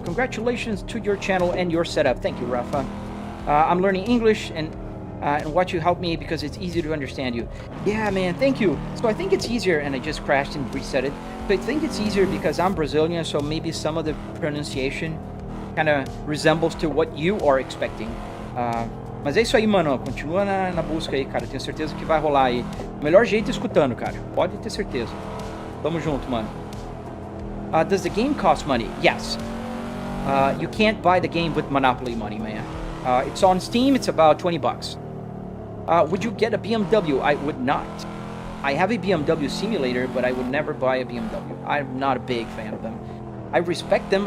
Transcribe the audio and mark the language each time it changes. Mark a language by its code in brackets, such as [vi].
[en] Congratulations to your channel and your setup. Thank you, Rafa. I'm learning English and watch you help me because it's easy to understand you. Yeah, man, thank you. So I think it's easier, and I just crashed and reset it. But I think it's easier because I'm Brazilian, so maybe some of the pronunciation kind of resembles to what you are expecting. [pt] Mas é isso aí, mano. Continua na busca aí, cara. Tenho certeza que vai rolar aí. O melhor jeito é escutando, cara. Pode ter certeza. Tamo junto, mano. [en] Does the game cost money? Yes. You can't buy the game with Monopoly money, man. It's on Steam. It's about 20 bucks. Would you get a BMW? I would not. I have a BMW simulator, but I would never buy a BMW. I'm not a big fan of them. I respect them.